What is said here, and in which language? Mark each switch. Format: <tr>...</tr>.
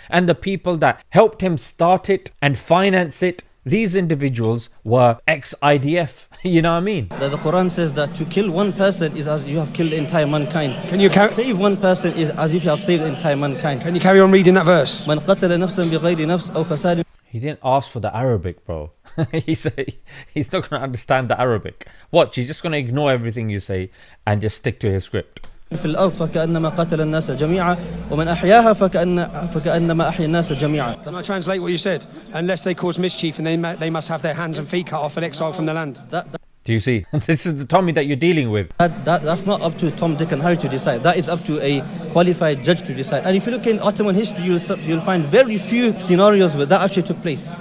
<en>And the people that helped him start it and finance it, these individuals were ex-IDF. You know what I mean? The Quran says that to kill one person is as you have killed the entire mankind. Can you save one person is as if you have saved the entire mankind. Can you carry on reading that verse?</en> <ar>من قتل نفسا بغير نفس أو فساد.</ar> <en>He didn't ask for the Arabic, bro. He's not going to understand the Arabic. Watch, he's just going to ignore everything you say and just stick to his script.</en> <ar>في الأرض فكأنما قتل الناس جميعا ومن أحياها فكأنما أحيا الناس جميعا.</ar> <en>Can I translate what you said? Unless they cause mischief and they must have their hands and feet cut off and exiled from the land. Do you see? This is the Tommy that you're dealing with. That's not up to Tom, Dick and Harry to decide. That is up to a qualified judge to decide. And if you look in Ottoman history, you'll find very few scenarios where that actually took place.</en>